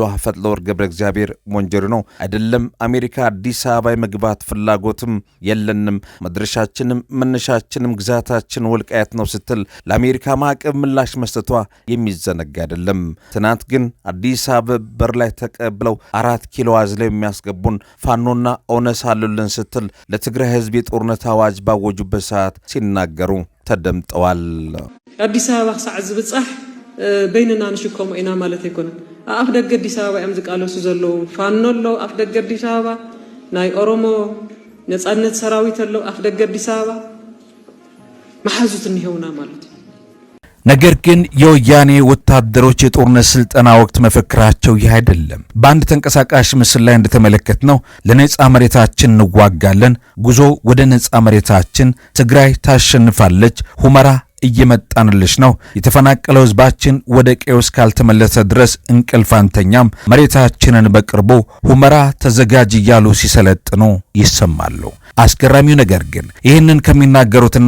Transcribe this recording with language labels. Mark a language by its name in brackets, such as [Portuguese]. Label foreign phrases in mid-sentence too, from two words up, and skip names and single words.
[Amharic] ፈትለወርቅ ገብረ እግዚአብሔር ሞንጀሪኖ አይደለም አሜሪካ አዲስ አበባ የመግባት ፍላጎትም የለንም፣ መድረሻችንም መነሻችንም ግዛታችን ወልቃየት ነው ስትል ለአሜሪካ ማዕቀብ ምላሽ መስጠቷ የሚዘነጋ አይደለም። ትናንት ግን አዲስ አበባ በር ላይ ተቀብለው 4 ኪሎ አዝለው የሚያስገቡን ፋኖና ኦነስ አሉልን ስትል ለትግራይ ህዝብ የጦርነት አዋጅ ባወጁበት ሰዓት ሲናገሩ ተደምጠዋል። [Tigrinya] አዲስ አበባ ክሳዕ ዝብጻሕ በይንና ንሽከሙ ኢና ማለት አይኮነን። አፍ ደገ አዲስ አበባ ያም ዝቃለሱ ዘለው ፋኖ ለው አፍ ደገ አዲስ አበባ ናይ ኦሮሞ ነጻነት ሰራዊት ለው አፍ ደገ አዲስ አበባ ማሐዙት እንይውና ማለት። [Amharic] ነገር ግን የወያኔ ወታደሮች የጦርነት ስልጠና ወቅት መፈክራቸው ይህ አይደለም። በአንድ ተንቀሳቃሽ ምስል ላይ እንደተመለከትነው ለነጻ መሬታችን እንዋጋለን፣ ጉዞ ወደ ነጻ መሬታችን፣ ትግራይ ታሸንፋለች፣ ሁመራ እየመጣንልሽ ነው፣ የተፈናቀለው ህዝባችን ወደ ቀዬው እስካልተመለሰ ድረስ እንቅልፍ አንተኛም፣ መሬታችንን በቅርቡ ሁመራ ተዘጋጅ እያሉ ሲሰለጥኑ ይሰማሉ። አስገራሚው ነገር ግን ይህንን ከሚናገሩትና